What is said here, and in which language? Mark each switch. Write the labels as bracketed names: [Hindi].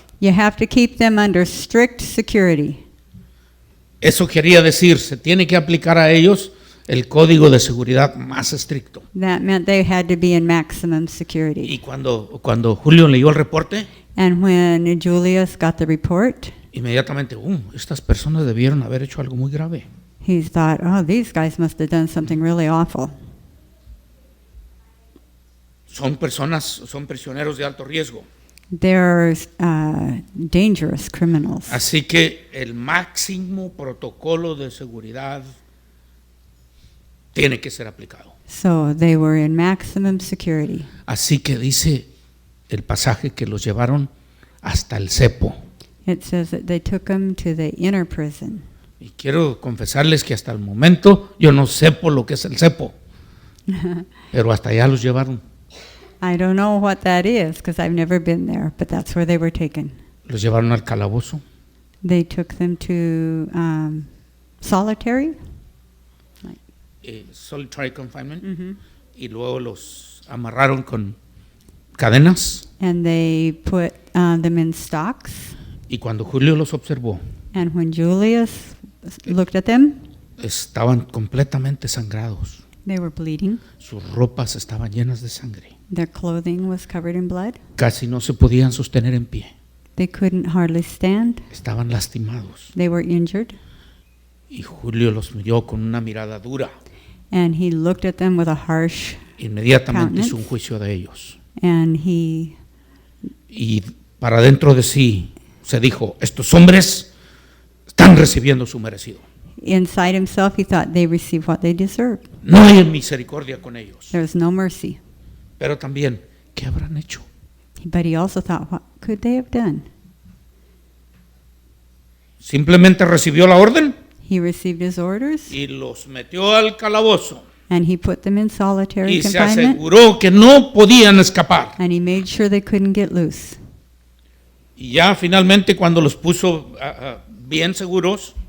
[English] You have to keep them under strict security. [Spanish] Eso quería decir, se tiene que aplicar a ellos el código de seguridad más estricto. [English] That meant they had to be in maximum security. [Spanish] Y cuando Julio leyó el reporte, [English] And when Julius got the report, [Spanish] inmediatamente, estas personas debieron haber hecho algo muy grave. [English] he thought, oh, these guys must have done something really awful. [Spanish] Son prisioneros de alto riesgo. [English] They're dangerous criminals. [Spanish] Así que el máximo protocolo de seguridad tiene que ser aplicado. [English] So they were in maximum security. [Spanish] Así que dice el pasaje que los llevaron hasta el cepo. [English] It says that they took him to the inner prison. [Spanish] Y quiero confesarles que hasta el momento yo no sepo lo que es el cepo, pero hasta allá los llevaron. [English] I don't know what that is because I've never been there, but that's where they were taken. [Spanish] Los llevaron al calabozo. [English] They took them to solitary. Solitary confinement. Mm-hmm. [Spanish] Y luego los amarraron con cadenas. [English] And they put them in stocks. [Spanish] Y cuando Julio los observó, [English] And when Julius looked at them, [Spanish] estaban completamente sangrados. [English] they were bleeding. [Spanish] Sus ropas estaban llenas de sangre. [English] Their clothing was covered in blood. [Spanish] Casi no se podían sostener en pie. [English] They couldn't hardly stand. [Spanish] Estaban lastimados. [English] They were injured. [Spanish] Y Julio los miró con una mirada dura. [English] And he looked at them with a harsh, [Spanish] Inmediatamente hizo un juicio de ellos. [English] and he [Spanish] Y para dentro de sí se dijo, estos hombres están recibiendo su merecido. [English] inside himself, he thought they received what they deserved. [Spanish] No hay misericordia con ellos. [English] There's no mercy. [Spanish] Pero también, ¿qué habrán hecho? [English] But he also thought, what could they have done? [Spanish] Simplemente recibió la orden [English] He received his orders, [Spanish] y los metió al calabozo [English] and he put them in solitary [Spanish] y se [English] confinement, [Spanish] aseguró que no podían escapar. [English] and he made sure they couldn't get loose. [Spanish] Y ya finalmente cuando los puso bien seguros,